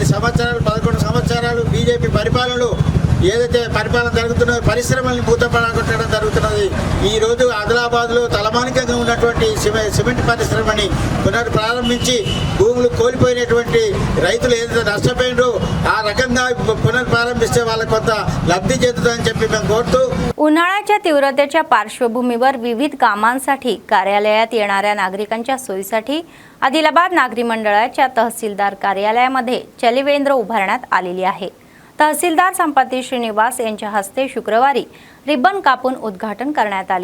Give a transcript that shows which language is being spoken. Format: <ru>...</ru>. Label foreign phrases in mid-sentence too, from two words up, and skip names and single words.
<te>10 సంవత్సరాలు 11 సంవత్సరాలు బీజేపీ పరిపాలనలో ఏదైతే పరిపాలన జరుగుతున్నదో పరిశ్రమల్ని భూతపడగొట్టడం జరుగుతున్నది. ఈరోజు ఆదిలాబాద్లో తలమానికంగా ఉన్నటువంటి సిమెంట్ పరిశ్రమని పునఃప్రారంభించి భూములు కోల్పోయినటువంటి రైతులు ఏదైతే నష్టపోయినో ఆ రకంగా పునఃప్రారంభిస్తే వాళ్ళకు కొంత లబ్ధి చెందుతుందని చెప్పి మేము కోరుతూ</te> <mr>उन्हाळ्याच्या तीव्रतेच्या पार्श्वभूमीवर विविध कामांसाठी कार्यालयात येणाऱ्या नागरिकांच्या सोयीसाठी आदिलाबाद नागरी मंडळाच्या तहसीलदार कार्यालयामध्ये चलिवेंद्र उभारण्यात आलेली आहे. तहसीलदार संपती श्रीनिवास यांच्या हस्ते शुक्रवारी रिबन कापून उद्घाटन करण्यात आले.</mr>